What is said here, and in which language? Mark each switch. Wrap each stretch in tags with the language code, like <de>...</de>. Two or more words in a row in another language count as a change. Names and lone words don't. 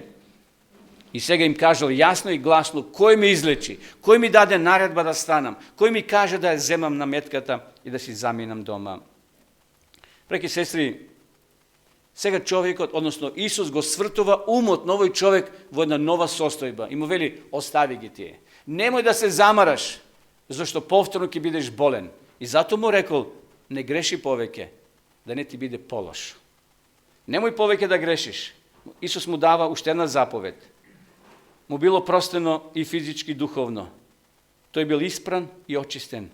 <mk>И сега им кажал јасно и гласно кој ме излечи, кој ми даде наредба да станам, кој ми каже да ја земам наметката и да си заминам дома. Браќи сестри, сега човекот, односно Исус, го свртува умот на овој човек во една нова состојба и му вели, остави ги тие.</mk> <sr>Nemoj da se zamaraš, zašto</sr> <mk>повторно ќе бидеш болен. И зато му рекол, не греши повеќе, да не ти биде полош. Немој повеќе да грешиш. Исус му дава уште една заповед. Му било простено и физички, и духовно. Тој бил испран и очистен.</mk>